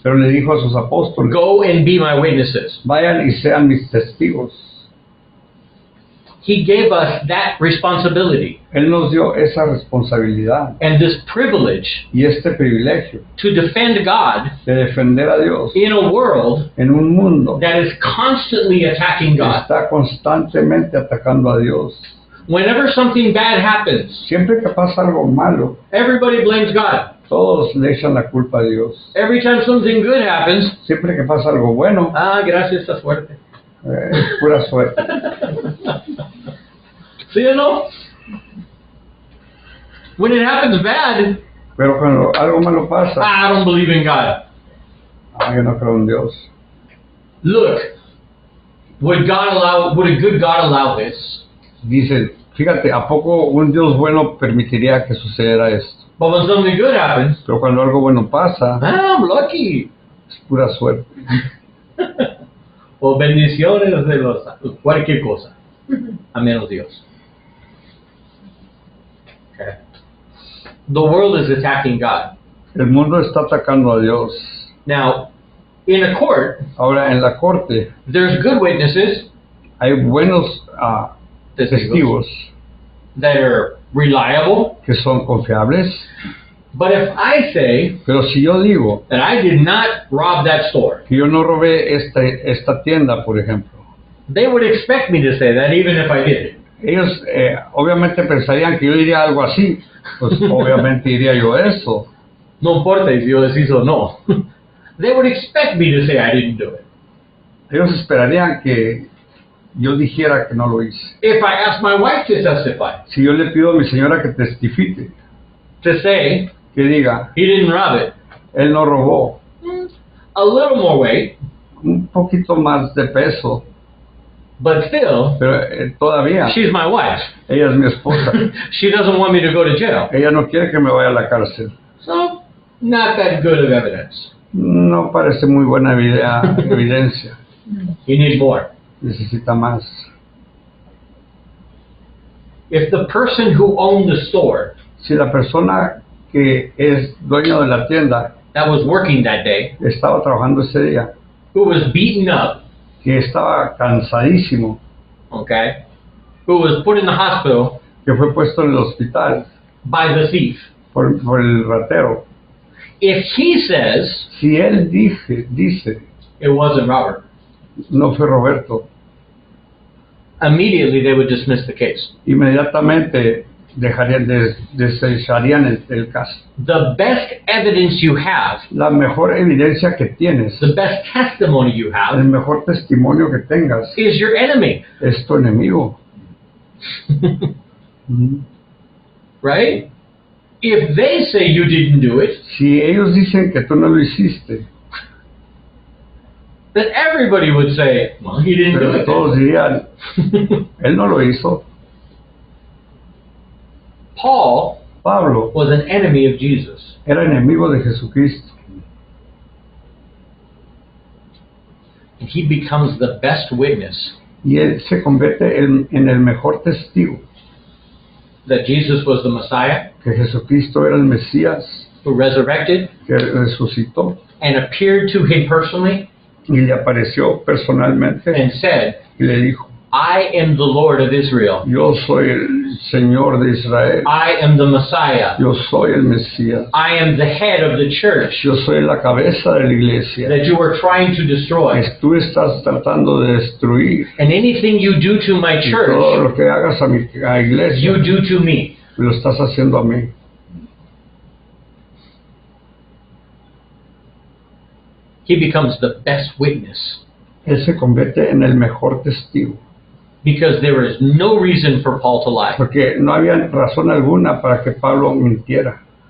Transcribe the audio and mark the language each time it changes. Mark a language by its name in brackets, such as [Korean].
[Spanish] pero le dijo a sus apóstoles, [English] go and be my witnesses. [Spanish] vayan y sean mis testigos. [English] He gave us that responsibility [Spanish] Él nos dio esa responsabilidad [English] and this privilege [Spanish] y este privilegio [English] to defend God [Spanish] de defender a Dios [English] in a world [Spanish] en un mundo [English] that is constantly attacking [Spanish] que [English] God. [Spanish] está constantemente atacando a Dios. [English] Whenever something bad happens, [Spanish] Siempre que pasa algo malo, [English] everybody blames God. [Spanish] todos le echan la culpa a Dios. [English] Every time something good happens, [Spanish] Siempre que pasa algo bueno, gracias, está fuerte. es pura suerte. ¿Sí o no? [English] When it happens bad, [Spanish] Pero cuando algo malo pasa, [English] I don't believe in God. [Spanish] yo no creo en Dios. [English] Look, would a good God allow this? [Spanish] Dice, fíjate, ¿a poco un Dios bueno permitiría que sucediera esto? [English] But when something good happens, [Spanish] Pero cuando algo bueno pasa, [English] I'm lucky. [Spanish] es pura suerte. O bendiciones de los cualquier cosa, a menos Dios. [English] Okay. The world is attacking God. [Spanish] El mundo está atacando a Dios. [English] Now, in a court, [Spanish] Ahora, en la corte [English] there's good witnesses [Spanish] hay buenos testigos [English] that are reliable. [Spanish] que son confiables. [English] But if I say [Spanish] Pero si yo digo [English] that I did not rob that store, [Spanish] que yo no robé esta tienda, por ejemplo, [English] they would expect me to say that even if I did. [Spanish] ellos obviamente pensarían que yo diría algo así. Pues obviamente diría yo eso. No importa si yo decís o no. [English] They would expect me to say I didn't do it. [Spanish] Ellos esperarían que yo dijera que no lo hice. [English] If I ask my wife to testify, [Spanish] Si yo le pido a mi señora que testifique, [English] to say [Spanish] que diga, [English] he didn't rob it, [Spanish] él no robó, [English] a little more weight, [Spanish] un poquito más de peso, [English] but still, [Spanish] pero todavía [English] she's my wife. [Spanish] ella es mi esposa. [English] She doesn't want me to go to jail. [Spanish] Ella no quiere que me vaya a la cárcel. [English] So, not that good of evidence. [Spanish] No parece muy buena evidencia. [English] You need more. [Spanish] Necesita más. [English] If the person who owned the store [Spanish] Si la persona que es dueño de la tienda [English] that was working that day, [Spanish] estaba trabajando ese día, [English] who was beaten up, [Spanish] que estaba cansadísimo, [English] okay, who was put in the hospital [Spanish] que fue puesto en el hospital [English] by the thief, [Spanish] por el ratero, [English] if he says [Spanish] si él dice, [English] it wasn't Robert, [Spanish] no fue Roberto, [English] immediately they would dismiss the case. [Spanish] inmediatamente desecharían el caso. [English] The best evidence you have, [Spanish] La mejor evidencia que tienes, [English] the best testimony you [Spanish] el [English] have, [Spanish] mejor testimonio que tengas, [English] is your enemy, [Spanish] es tu enemigo. [English] right? If they say you didn't do it, [Spanish] Si ellos dicen que tú no lo hiciste, [English] then everybody would say, well, he didn't do [Spanish] pero [English] it. [Spanish] todos dirían, él no lo hizo. [English] Paul [Spanish] Pablo [English] was an enemy of Jesus. [Spanish] era enemigo de Jesucristo [English] And he becomes the best witness [Spanish] y él se convierte en el mejor testigo [English] that Jesus was the Messiah [Spanish] que Jesucristo era el Mesías [English] who resurrected [Spanish] que resucitó [English] and appeared to him personally [Spanish] y le apareció personalmente [English] and said, [Spanish] y le dijo, [English] I am the Lord of Israel. [Spanish] yo soy el Señor de Israel, [English] I am the Messiah. [Spanish] yo soy el Mesías, [English] I am the head of the church [Spanish] yo soy la cabeza de la iglesia [English] that you were trying to destroy. [Spanish] que tú estás tratando de destruir. [English] And anything you do to my [Spanish] Y todo [English] church, [Spanish] lo que hagas a mi iglesia, [English] you do to me. [Spanish] lo estás haciendo a mí. [English] He becomes the best witness [Spanish] Él se convierte en el mejor testigo, [English] because there is no reason for Paul to lie. [Spanish] porque no había razón alguna para que Pablo mintiera.